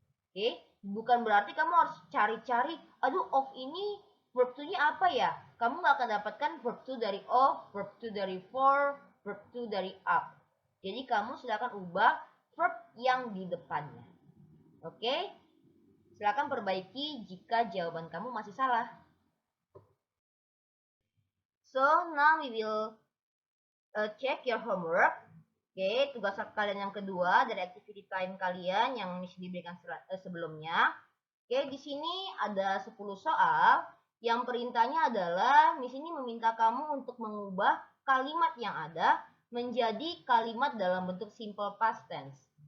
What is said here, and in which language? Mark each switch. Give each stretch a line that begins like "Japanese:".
Indonesian: Oke, bukan berarti kamu harus cari-cari, aduh off ini verb to-nya apa ya? Kamu nggak akan dapatkan verb to dari off, verb to dari for, verb to dari up. Jadi kamu silakan ubah verb yang di depannya. Oke, silakan perbaiki jika jawaban kamu masih salah.
English: So now we will check your homework.
Indonesian: Oke, tugas kalian yang kedua dari activity time kalian yang Miss diberikan sebelumnya. Oke, di sini ada 10 soal. Yang perintahnya adalah Miss ini meminta kamu untuk mengubah kalimat yang ada menjadi kalimat dalam bentuk simple past tense.